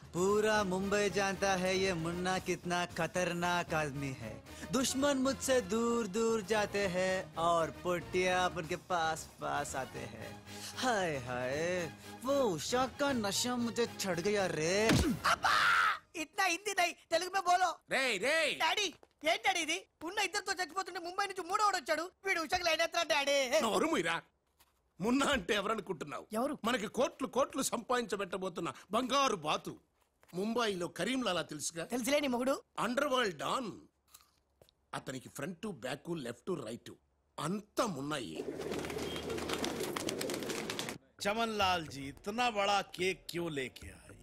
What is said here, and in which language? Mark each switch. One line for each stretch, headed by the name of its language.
Hindi: पूरा मुंबई जानता है ये मुन्ना कितना खतरनाक आदमी है. दुश्मन मुझसे दूर दूर जाते हैं और पुटिया उनके पास पास आते हैं. हाय हाय, वो उषा का नशा मुझे चढ़ गया रे. इतना हिंदी नहीं, तेलुगु में बोलो.
Telugu: రే రే డాడీ, ఏం డాడీ ఇది? ఉన్న ఇద్దరితో చచ్చిపోతుంటే ముంబై నుంచి మూడోడు వచ్చాడు, వీడు ఉషకు లైన్ ఎత్తాడు. డాడీ నోరు మీరా. మున్నా అంటే ఎవరనుకుంటున్నావు? ఎవరు? మనకి కోట్లు కోట్లు సంపాదించబెట్టబోతున్న బంగారు బాతు. ముంబైలో కరీంలాలా తెలుసుగా? తెలుసులేని మొగుడు.
English: Under world don.
Telugu: అతనికి ఫ్రంట్ బ్యాక్ లెఫ్ట్ రైట్ అంతా మున్నాయి.
Hindi: चमन लाल जी, इतना बड़ा केक क्यों लेके आए?